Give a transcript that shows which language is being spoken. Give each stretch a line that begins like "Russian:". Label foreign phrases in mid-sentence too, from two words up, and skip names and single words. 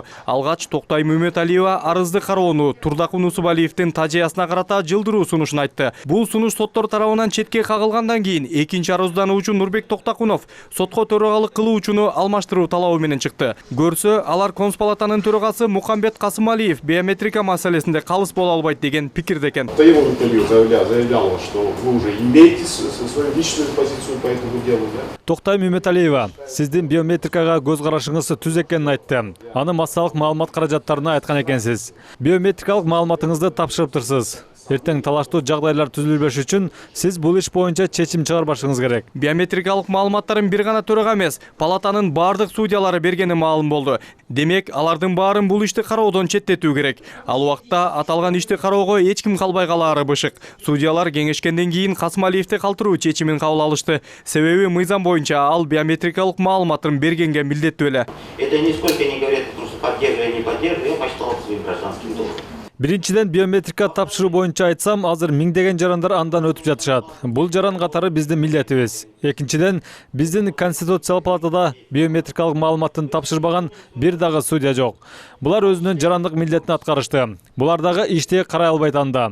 Kyrgyz: Алгач Токтай Мөмөталиева арызды кароону Турдакун Усубалиевдин тажыясына карата жылдыруу сунушун айтты. Бул сунуш соттор тарабынан четке кагылгандан кийин экинчи арыздануучу Нурбек Токтакунов сотко төрагалык кылуучуну алмаштыруу талабы менен чыкты. Көрсө, алар Конспалатанын төрагасы Мукамбет Касымалиев биометрика маселесинде калыс боло албайт деген пикирде экен.
Russian: Заявлял, что вы уже имеете свою личную позицию по этому делу, да?
Kyrgyz: Токтай Мөмөталиева, сиздин биометрикага көз карашыңыз түз экенин айтты. Аны массалык маалымат каражаттарына айткан экенсиз. Биометрикалык маалыматыңызды тапшырыптырсыз. Эртең талаштуу жагдайлар түзүлбөш үчүн сиз бул иш боюнча чечим чыгарбашыңыз керек. Биометрикалык маалыматтарын бир гана төрага эмес, палатанын бардык судьялары бергени маалым болду. Демек, алардын баарын бул ишти кароодон четтетүү керек. Ал убакта аталган ишти кароого эч ким калбай калаары бышык. Судьялар кеңешкенден кийин Касымалиевди калтыруу чечимин кабыл алышты. Себеби мыйзам боюнча ал биометрикалык маалыматын бергенге милдеттүү эле.
Russian: Это нисколько не говорит, просто поддерживая, не поддерживая, я почитал своим гражданским долгом.
Kyrgyz: Биринчиден биометрика тапшыруу боюнча айтсам, азыр миңдеген жарандар андан өтүп жатышат. Бул жаран катары биздин милдетибиз. Экинчиден, биздин Конституциялык палатада биометрикалык маалыматын тапшырбаган бир дагы судья жок. Булар өзүнүн жарандык милдетин аткарышты. Булар дагы ишти карай албайт анда.